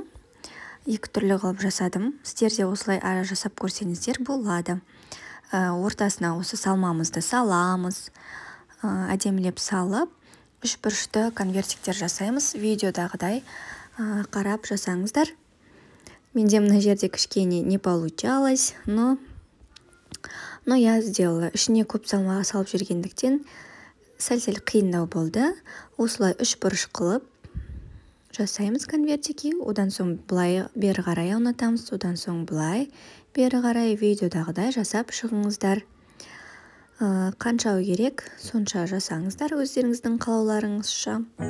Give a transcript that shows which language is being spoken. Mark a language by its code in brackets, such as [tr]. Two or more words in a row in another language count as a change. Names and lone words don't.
[kk] Екі түрлі қылып жасадым. Сіздер де осылай жасап көрсеңіздер болады. Ортасына осы салмамызды саламыз. Әдемілеп салып, үш бұрышты конвертиктер жасаймыз. Видеодағыдай қарап жасаңыздар. Менде мына жерде кішкене [ru] не получалось, но я сделала. [kk] Ішіне көп салмаға салып жүргендіктен сәл-сәл қиындау болды. Осылай үш бұрыш қылып жасаймыз конвертики. Одан соң былай бері қарай аунатамыз, одан соң былай бері қарай видеодағыдай жасап шығыңыздар. Қаншауы керек, сонша жасаңыздар өздеріңіздің қалауларыңызша.